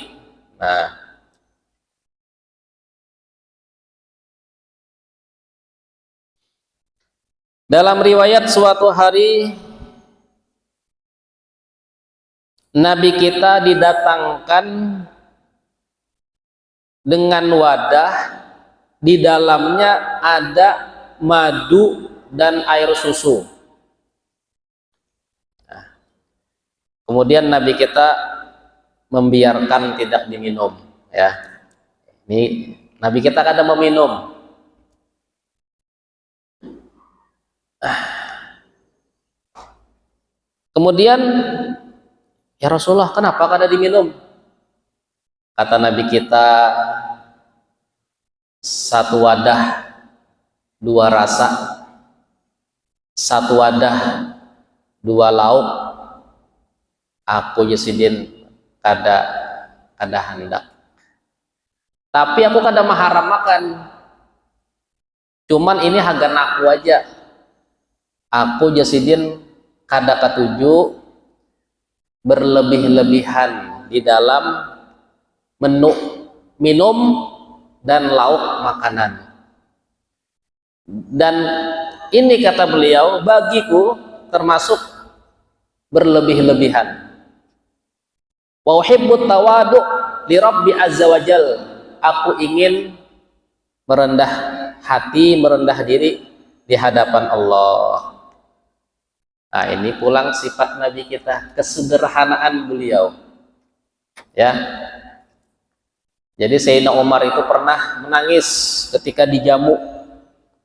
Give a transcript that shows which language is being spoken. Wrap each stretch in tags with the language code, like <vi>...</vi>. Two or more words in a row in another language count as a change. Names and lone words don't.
<id>Nah, dalam riwayat suatu hari Nabi kita didatangkan dengan wadah, di dalamnya ada madu dan air susu. Nah, kemudian Nabi kita membiarkan tidak diminum, ya. Ini Nabi kita kada meminum. Kemudian,</id> <ar>يا رسول الله,</ar> <id>kenapa kada diminum? Kata Nabi kita, satu wadah dua rasa, satu wadah dua lauk, aku Yesidin kada hendak. Tapi aku kada maharam makan. Cuman ini hagan aku aja. Aku Yesidin kada ketujuh berlebih-lebihan di dalam menu minum dan lauk makanan. Dan ini kata beliau, bagiku termasuk berlebih-lebihan.</id> <ar>وأحب التواضع لربي عز وجل.</ar> <id>Aku ingin merendah hati, merendah diri di hadapan Allah. Nah, ini pulang sifat Nabi kita, kesederhanaan beliau. Ya. Jadi Sayyidina Umar itu pernah menangis ketika dijamu.</id>